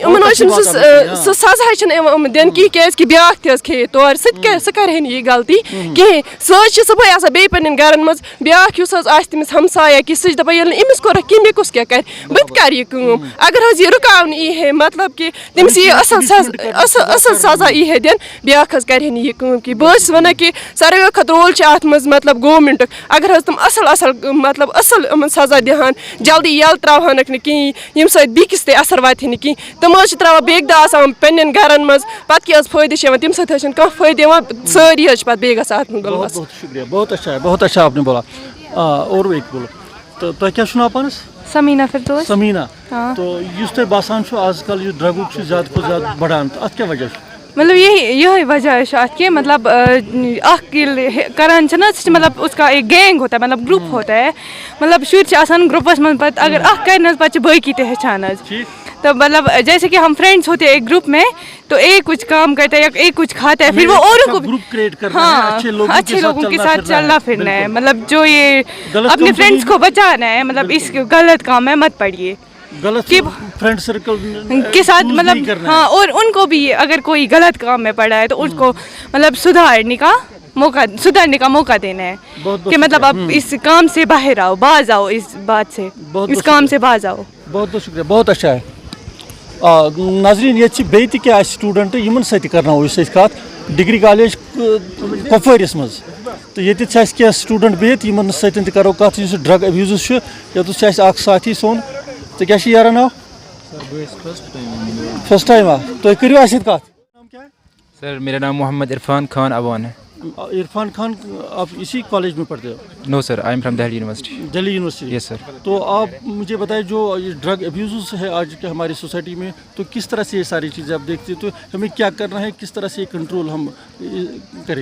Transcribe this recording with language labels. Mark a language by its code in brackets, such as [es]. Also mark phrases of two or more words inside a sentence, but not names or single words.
[ks] یِمن حظ چھُنہٕ سُہ سزا چھُنہٕ یِوان دِنہٕ کِہیٖنۍ کیازِ کہِ بیاکھ تہِ حظ کھیٚیہِ تورٕ سُہ کرِ ہے نہٕ یہِ غلطی کِہیٖنۍ سُہ حظ چھِ صبُحٲے آسان بیٚیہِ پَنٕنٮ۪ن گرن منٛز بیاکھ یُس حظ آسہِ تٔمِس ہمسایا کہِ سُہ چھِ دَپان ییٚلہِ نہٕ أمِس کوٚرُکھ کِہیٖنۍ مےٚ کُس کیاہ کرِ بہٕ تہِ کرٕ یہِ کٲم اگر حظ یہِ رُکاونہٕ یی ہے مطلب کہِ تٔمِس یی اصل سزا یی ہے دِنہٕ بیاکھ حظ کرِ ہے نہٕ یہِ کٲم کینٛہہ بہٕ حظ چھَس وَنان کہِ ساروٕے کھۄتہٕ رول چھُ اَتھ منٛز مطلب گورمینٹُک اگر حظ تِم اصل یِمن سزا دِہان جلدی یَلہٕ تراوہانکھ نہٕ کِہیٖنۍ ییٚمہِ سۭتۍ بیٚکِس تہِ اثر واتہِ ہے نہٕ کِہیٖنۍ تِم حظ چھِ تراوان بیٚکہِ دۄہ آسان پنٕنٮ۪ن گرن منٛز پَتہٕ کیاہ حظ فٲیدٕ چھُ یِوان تَمہِ سۭتۍ حظ چھُنہٕ کانٛہہ فٲیدٕ یِوان سٲری حظ چھِ پَتہٕ بیٚیہِ گژھان اَتھ منٛز [ur] بہت شُکریہ بہت اچھا آپ نے بولا اور ایک بولو تو [ks] تۄہہِ کیاہ چھُ ناو پانس؟ [ur] سمیٖنا فردوس [ks] سمیٖنا تو یُس تۄہہِ باسان چھُ آز کل یہِ ڈرگُک چھُ زیادٕ کھۄتہٕ زیادٕ بڑان تہٕ اتھ کیاہ وجہ چھُ؟ مطلب یہی وجہ چھُ اَتھ کہ مطلب اکھ ییٚلہِ کران چھِ نا سُہ چھِ مطلب [ur] اس کا ایک گینگ ہوتا ہے مطلب گروپ ہوتا ہے [ks] مطلب شُرۍ چھِ آسان گروپس منٛز پتہٕ اگر اکھ کرِ نہ حظ پتہٕ چھِ باقٕے تہِ ہیٚچھان حظ [ur] تو مطلب جیسے کہ ہم فرینڈس ہوتے ہیں ایک گروپ میں تو ایک کچھ کام کرتا ہے یا ایک کچھ کھاتا ہے پھر وہ اوروں کو ہاں اچھے لوگوں کے ساتھ چلنا پھرنا ہے مطلب جو یہ اپنے فرینڈس کو بچانا ہے مطلب اس غلط کام میں مت پڑیے [en] friend circle [ur] کے ساتھ مطلب ہاں اور ان کو بھی اگر کوئی غلط کام میں پڑا ہے تو اس کو مطلب سدھارنے کا موقع دینا ہے کہ مطلب اب اس کام سے باہر آؤ باز آؤ اس بات سے اس کام سے باز آؤ. بہت بہت شکریہ بہت اچھا ہے. [ks] ناظرین یہ بیٚیہِ تہِ کیٚنٛہہ سٹوٗڈنٛٹ یِمن سۭتۍ کرناوو أسۍ کتھ [en] degree college [ks] کۄپوٲرِس منٛز تہٕ ییٚتہِ چھِ اَسہِ کیٚنٛہہ سٹوٗڈنٛٹ بِہِتھ یِمن سۭتۍ تہِ کرو کتھ یُس [en] drug abuses [ks] چھُ ییٚتٮ۪تھ چھُ اَسہِ اکھ ساتھی سون ژےٚ کیٛاہ چھُ یارا ناو؟ [en] first time [ks] تُہۍ کٔرِو اَسہِ سۭتۍ کتھ. [ur] سر میرا نام محمد عرفان خان ابوان ہے. عرفان خان آپ اسی کالج میں پڑھتے ہو؟ [en] No sir I am from Delhi University. دہلی یونیورسٹی. Yes sir. [ur] تو آپ مجھے بتائیں جو یہ [en] drug abuses [ur] ہے آج کے ہماری سوسائٹی میں تو کس طرح سے یہ ساری چیزیں آپ دیکھتے ہیں تو ہمیں کیا کرنا ہے کس طرح سے یہ کنٹرول ہم کریں؟